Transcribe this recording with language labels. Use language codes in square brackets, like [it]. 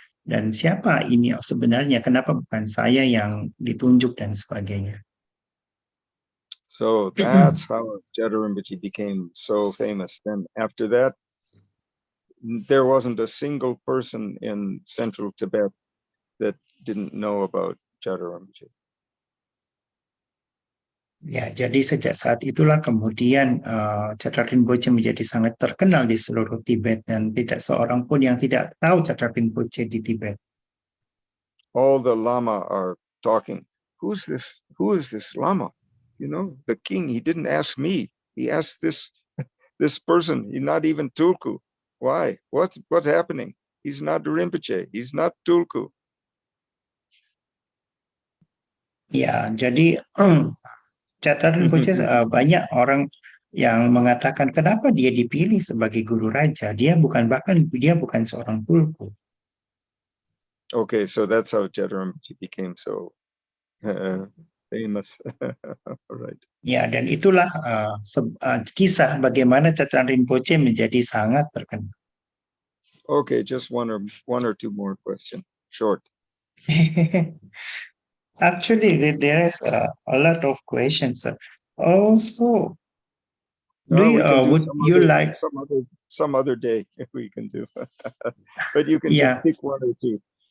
[id] Dan siapa ini sebenarnya? Kenapa bukan saya yang ditunjuk dan sebagainya? [en] So that's how Jada Rinpoche became so famous. Then after that, there wasn't a single person in central Tibet that didn't know about Jada Rinpoche. [id] Ya, jadi sejak saat itulah kemudian Jada Rinpoche menjadi sangat terkenal di seluruh Tibet, dan tidak seorang pun yang tidak tahu Jada Rinpoche di Tibet. [en] All the Lama are talking. Who's this? Who is this Lama? You know, the king, he didn't ask me. He asked this person. He's not even Tulku. Why? What's happening? He's not Rinpoche. He's not Tulku. [id] Ya, jadi Jada Rinpoche banyak orang yang mengatakan kenapa dia dipilih sebagai guru raja. Dia bukan seorang tulku. [en] Okay, so that's how Jada Rinpoche became so famous. Right. [id] Ya, dan itulah kisah bagaimana Jada Rinpoche menjadi sangat terkenal. [en] Okay, just one or two more questions, short. Actually, there is a lot of questions. Also, would you like some other day we can do, but you can just pick one or two.